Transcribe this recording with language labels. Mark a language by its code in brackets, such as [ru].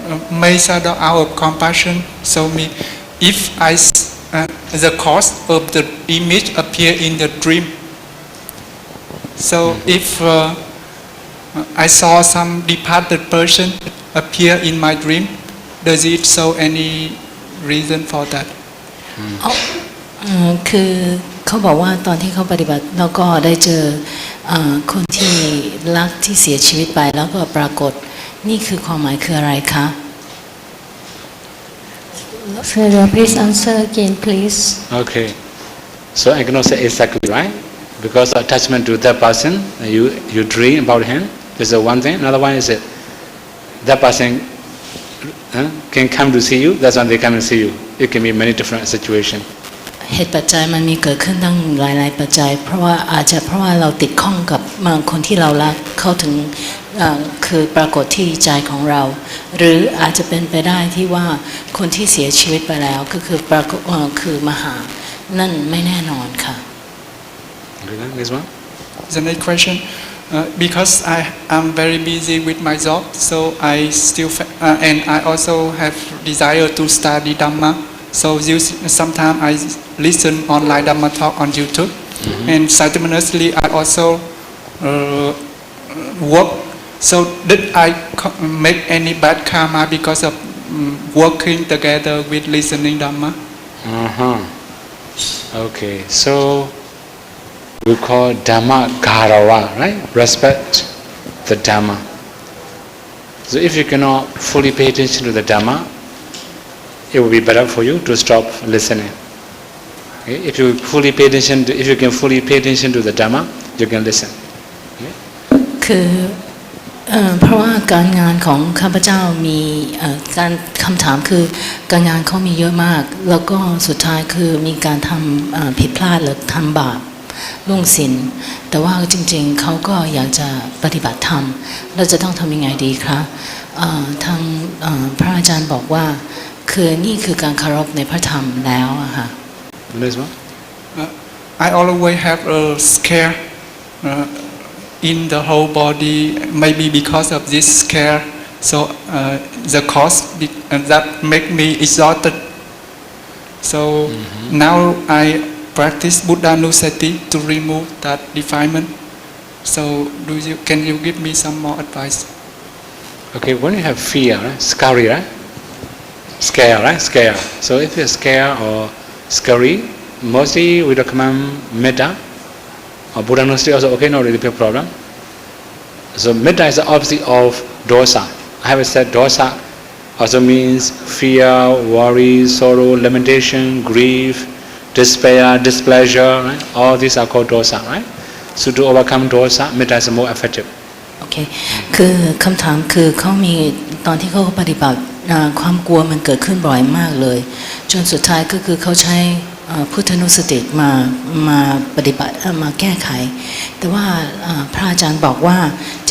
[en] May Sayadaw out of compassion show me if the cause of the image appear in the dream. So if I saw some departed person appear in my dream, does it show any reason for that? [th] คือเขาบอกว่าตอนที่เขาปฏิบัติแล้วก็ได้เจอคนที่รักที่เสียชีวิตไปแล้วก็ปรากฏนี่คือความหมายคืออะไรคะ [en] Sayadaw, please answer again, please. Okay. So I cannot say exactly, right? Because attachment to that person, you dream about him. This is one thing. Another one is that person can come to see you. That's when they come and see you. It can be many different situations. [th] เหตุปัจจัยมันมีเกิดขึ้นตั้งหลายๆปัจจัยเพราะว่าอาจจะเพราะว่าเราติดข้องกับบางคนที่เรารักเข้าถึงคือปรากฏที่ใจของเราหรืออาจจะเป็นไปได้ที่ว่าคนที่เสียชีวิตไปแล้วก็คือปรากฏคือมาหานั่นไม่แน่นอนค่ะ [en] This one? The next question, because I am very busy with my job, so I still and I also have desire to study Dhamma. So sometimes I listen online Dhamma talk on YouTube, and simultaneously I also work. So did I make any bad karma because of working together with listening Dhamma? Okay, so we call Dhamma Garawa, right? Respect the Dhamma. So if you cannot fully pay attention to the Dhamma, it will be better for you to stop listening. Okay? If you can fully pay attention to the Dhamma, you can listen. Okay? [th] คือเพราะว่าการงานของข้าพเจ้ามีการคำถามคือการงานเขามีเยอะมากแล้วก็สุดท้ายคือมีการทำผิดพลาดหรือทำบาปล่วงศีลแต่ว่าจริงๆเขาก็อยากจะปฏิบัติธรรมเราจะต้องทำยังไงดีคะทางพระอาจารย์บอกว่าคือนี่คือการเคารพในพระธรรมแล้วอะค่ะ [en] I always have a scare in the whole body, maybe because of this scare. So the cause that make me exhausted. So now I practice Buddhanussati to remove that defilement. So can you give me some more advice? Okay, when you have fear, right? Scary, right? Scare, right? Scare. So if you're scared or scary, mostly we recommend metta or Buddhanussati also okay, not really big problem. So metta is the opposite of dosa. I have said dosa also means fear, worry, sorrow, lamentation, grief, despair, displeasure, right? All these are called dosa, right? So to overcome dosa, metta is more effective. [th] โอเคคือคำถามคือเขามีตอนที่เขาปฏิบัติความกลัวมันเกิดขึ้นบ่อยมากเลยจนสุดท้ายก็คือเขาใช้พุทธานุสติมาปฏิบัติมาแก้ไขแต่ว่าพระอาจารย์บอกว่าจ